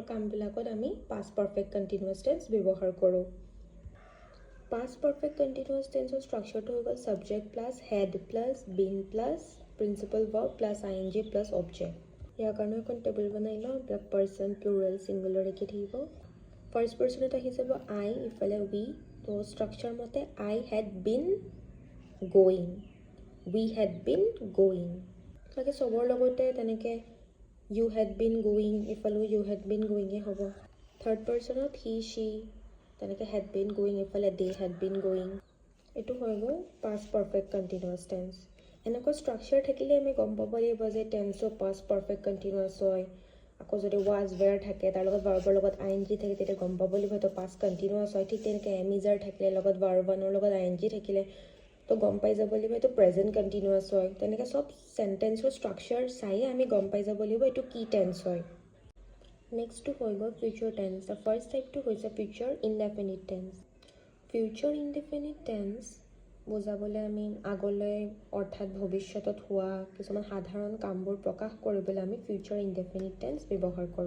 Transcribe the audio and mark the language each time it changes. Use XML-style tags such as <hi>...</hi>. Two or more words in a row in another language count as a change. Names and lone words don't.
<as>কামবিলাকত আমি</as> <en>past perfect continuous tense</en> <as>ব্যৱহাৰ কৰোঁ</as> <en>past perfect continuous tenseৰ structureটো</en> <as>হৈ গ'ল</as> <en>subject plus had plus been plus principal verb plus ING plus object</en> <as>ইয়াৰ কাৰণেও এখন টেবল বনাই লওঁ এইবিলাক</as> <en>person plural singular</en> <as>একেই থাকিব</as> <en>first personত</en> <as>আহি যাব আই ইফালে উই তো ষ্ট্ৰাকচাৰ মতে</as> <en>I had been going, we had been going,</en> <as>বাকী চবৰ লগতে তেনেকৈ</as> <en>you had been going, ইফালেও you had been going হ'ব। third personত he she তেনেকৈ had been going, ইফালে they had been going।</en> <as>এইটো হৈ গ'ল</as> <en>past perfect continuous tense।</en> <as>এনেকুৱা ষ্ট্ৰাকচাৰ থাকিলে আমি গম পাব লাগিব যে টেন্সো</as> <en>past perfect continuous</en> <as>হয়। আকৌ যদি</as> <en>was were</en> <as>থাকে তাৰ লগত ভাৰ্বৰ লগত ing থাকে তেতিয়া গম পাব লাগিব সেইটো</as> <en>past continuous</en> <as>হয়। ঠিক তেনেকৈ</as> <en>am is are</en> <as>থাকিলে লগত verb ৰ লগত ing থাকিলে তো গম পাই যাব লাগিব এইটো</as> <en>present continuous</en> <as>হয়। তেনেকৈ চব</as> <en>sentenceৰ structure</en> <as>চায়ে আমি গম পাই যাব লাগিব এইটো কি টেন্স হয়।</as> <en>নেক্সটটো</en> <as>হৈ গ'ল</as> <en>future tense. the first typeটো</en> <as>হৈছে</as> <en>future indefinite tense. future indefinite tense</en> <as>বুজাবলৈ আমি আগলৈ অৰ্থাৎ ভৱিষ্যতত হোৱা কিছুমান সাধাৰণ কামবোৰ প্ৰকাশ কৰিবলৈ আমি</as> <en>future indefinite tense</en> <as>ব্যৱহাৰ কৰোঁ।</as>